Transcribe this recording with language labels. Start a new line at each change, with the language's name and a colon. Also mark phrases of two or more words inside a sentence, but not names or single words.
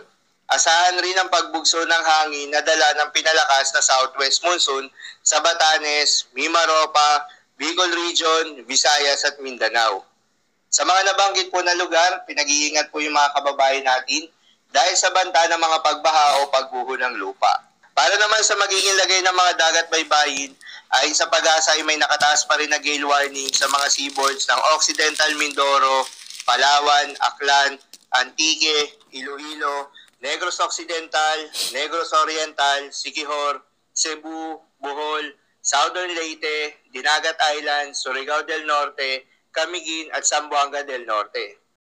Filipino: Asahan rin ang pagbugso ng hangin na dala ng pinalakas na
English: southwest monsoon
Filipino: sa Batanes, Mimaropa, Bicol Region, Visayas at Mindanao. Sa mga nabanggit po na lugar, pinag-iingat po yung mga kababayan natin dahil sa banta ng mga pagbaha o pagguho ng lupa. Para naman sa magiging lagay ng mga dagat baybayin, ayon sa pag-asa ay may nakataas pa rin na
English: gale warning
Filipino: sa mga seaboards ng Occidental Mindoro, Palawan, Aklan, Antique, Iloilo, Negros Occidental, Negros Oriental, Siquijor, Cebu, Bohol, Southern Leyte, Dinagat Island, Surigao del Norte, Camiguin at Zamboanga del Norte.